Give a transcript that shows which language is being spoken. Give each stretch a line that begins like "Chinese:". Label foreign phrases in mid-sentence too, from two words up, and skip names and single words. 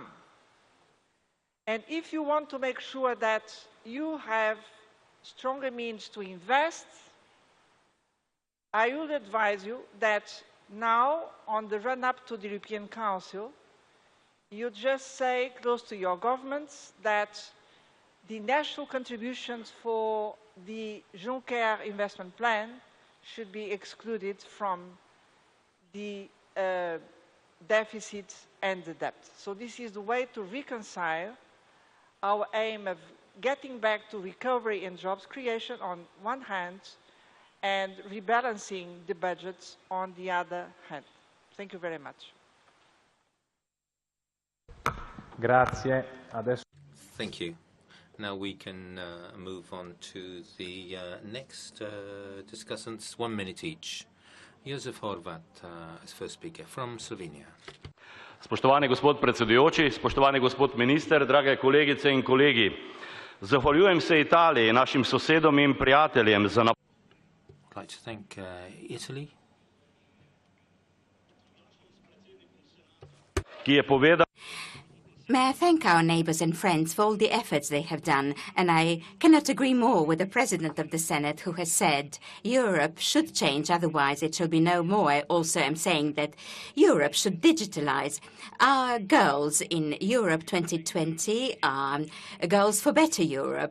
English: And if you want to make sure that you have stronger means to invest, I would advise you that now, on the run-up to the European Council, you just say close to your governments that the national contributions for the Juncker investment plan should be excluded from the deficit and the debt. So this is the way to reconcile our aim of getting back to recovery and jobs creation on one hand and rebalancing the budgets on the other hand. Thank you very much.
Italian: Grazie. Adesso...
English: Thank you. Now we can move on to the next discussants, 1 minute each. Josef Horvat as first speaker from Slovenia.
Slovenian: Spoštovani gospod predsedujoči, spoštovani gospod minister, drage kolegice in kolegi. Zahvaljujem se Italiji, našim sosedom in prijateljem za
English: I'd like to thank Italy,
Slovenian: ki je povedal.
English: May I thank our neighbours and friends for all the efforts they have done, and I cannot agree more with the President of the Senate who has said Europe should change, otherwise it shall be no more. I also am saying that Europe should digitalise. Our goals in Europe 2020 are goals for better Europe.